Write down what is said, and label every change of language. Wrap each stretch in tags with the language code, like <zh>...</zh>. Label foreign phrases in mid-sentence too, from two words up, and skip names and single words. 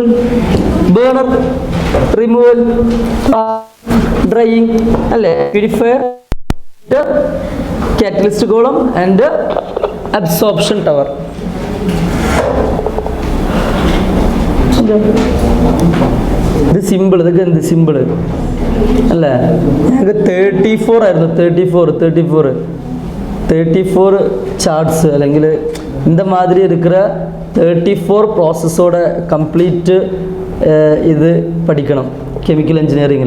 <en>Burner, removal, drying, purifier, catalyst column, and absorption tower. The symbol, the symbol.</en> <ml>അല്ല അല്ലേ? ഞങ്ങൾക്ക് 34 ആയിരുന്നു. 34 ചാർട്ട്സ് അല്ലെങ്കിൽ</ml> <ta>இந்த மாதிரி இருக்கிற 34 ப்ராசஸோட கம்ப்ளீட்டு இது படிக்கணும்</ta> <en>chemical engineering.</en>